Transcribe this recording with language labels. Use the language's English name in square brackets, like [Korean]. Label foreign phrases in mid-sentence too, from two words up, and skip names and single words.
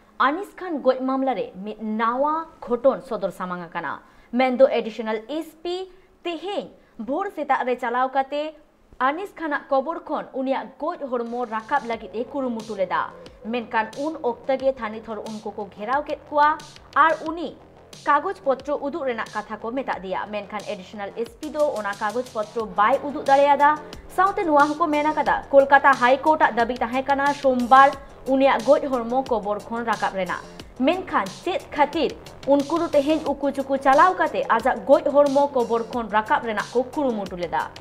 [Santali] Anish Khan goj mamla re mid nawa ghoton sodor samang akana mendo [English] additional SP [Santali] teheny bhor seta re chalaw kate Anish Khan kobor khon unia goj hormo rakab lagit e kurumutu leda menkan un oktage thani thor unko ko gherao ket kwa ar uni कागज पत्र उदुग रेना कथा को मेता दिया मेनखान [English] additional SP [Santali] दो ओना कागज पत्र बाय उदुग दाड़ेयादा साउते नुआ हको मेना कदा कोलकाता हाई कोर्ट दाबी ताहे कना सोमवार उनिया गोज हरमो कबर खन राकाब रेना मेनखान चेत खातिर उनको दो तेहेन उकु चुकु चालाव काते आजा गोज हरमो कबर खन राकाब रेना को कुरुमुटु लेदा